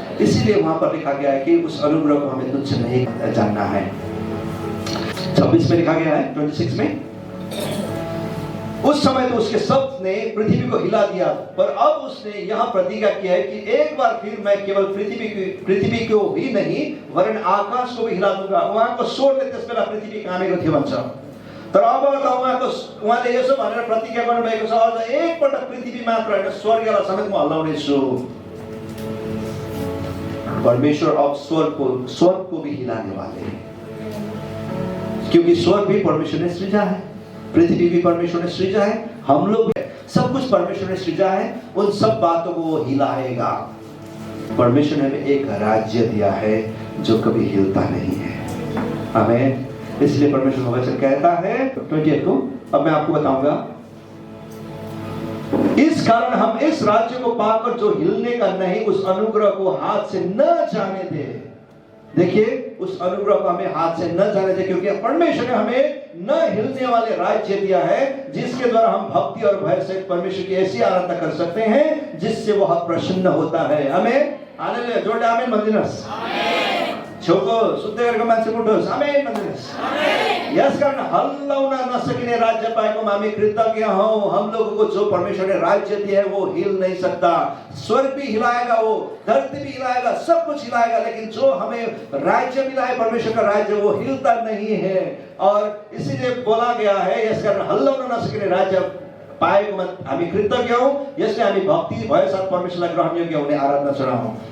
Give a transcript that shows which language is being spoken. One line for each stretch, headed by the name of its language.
Hindi: इसीलिए वहां पर लिखा गया है कि उस अनुग्रह को हमें तुच्छ नहीं जानना है। 26 में लिखा गया है, 26 में, उस समय तो उसके शब्द ने पृथ्वी को हिला दिया, पर अब उसने यहाँ प्रतिज्ञा किया है कि एक बार फिर मैं केवल पृथ्वी को ही नहीं वरन आकाश को भी हिला दूंगा।
Nepali: उहाँको स्वरले त्यसबेला पृथ्वी कामेको थियो भन्छ। तर अब त उहाँले यसो भनेर प्रतिज्ञा गर्नुभएको छ, अझ एकपल्ट पृथ्वी मात्र होइन स्वर्गलाई समेत म हल्लाउने छु।
Hindi: परमेश्वर अब स्वर्ग को भी हिलाने वाले हैं, क्योंकि स्वर्ग भी परमेश्वर ने सृजा है, पृथ्वी भी परमेश्वर ने सृजा है, हम लोग सब कुछ परमेश्वर ने सृजा है। उन सब बातों को वो हिलाएगा। परमेश्वर ने हमें एक राज्य दिया है जो कभी हिलता नहीं है। आमीन। इसलिए परमेश्वर का वचन कहता है 28 को, अब मैं आपको बताऊंगा, इस कारण हम इस राज्य को पाकर जो हिलने का नहीं उस अनुग्रह को हाथ से न जाने दे। देखिए, उस अनुग्रह को हमें हाथ से न जाने दे, क्योंकि परमेश्वर ने हमें न हिलने वाले राज्य दिया है जिसके द्वारा हम भक्ति और भय से परमेश्वर की ऐसी आराधना कर सकते हैं जिससे वह प्रसन्न होता है।
Nepali: हमें हालेलुया, जोडले आमेन भन्दिनुहोस्। छेउको सुत्दै गरेको मान्छे उठोस्, आमेन भन्दिनुहोस्। यसकारण हल्लाउन नसकिने राज्य पाएकोमा हामी कृतज्ञ हौं।
Hindi: हम लोगों को जो परमेश्वर ने राज्य दिया है वो हिल नहीं सकता। स्वर्ग भी हिलाएगा, वो धरती भी हिलाएगा, सब कुछ हिलाएगा, लेकिन जो हमें राज्य मिला है परमेश्वर का राज्य, वो हिलता नहीं है। और इसीलिए बोला गया है,
Nepali: यसकारण हल्लाउन नसकिने राज्य पाएकोमा हामी कृतज्ञ हौं, यसले हामी भक्ति भय साथ परमेश्वरलाई ग्रहण योग्य हुने आराधना चढाऊं।